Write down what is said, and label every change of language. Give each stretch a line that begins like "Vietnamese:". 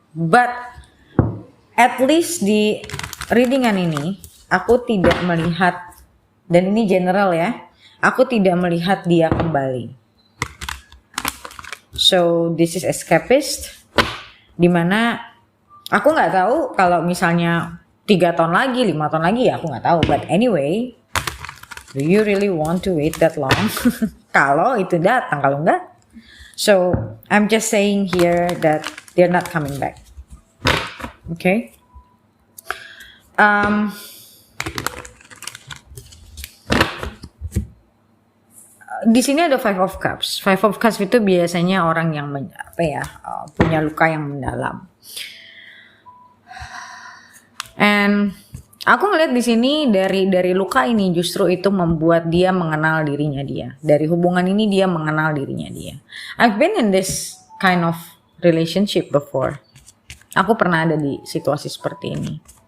English: But at least
Indonesian: di readingan ini aku tidak melihat, dan ini general ya, aku tidak melihat dia kembali.
English: So this is escapist,
Indonesian: dimana aku nggak tahu kalau misalnya 3 tahun lagi, 5 tahun lagi ya aku nggak tahu.
English: But anyway, do you really want to wait that long?
Indonesian: Kalau itu datang, kalau enggak,
English: so I'm just saying here that they're not coming back. Okay.
Indonesian: Di sini ada Five of Cups. Five of Cups itu biasanya orang yang punya luka yang mendalam. And aku ngeliat di sini dari luka ini justru itu membuat dia mengenal dirinya dia. Dari hubungan ini dia mengenal dirinya dia.
English: I've been in this kind of relationship before.
Indonesian: Aku pernah ada di situasi seperti ini.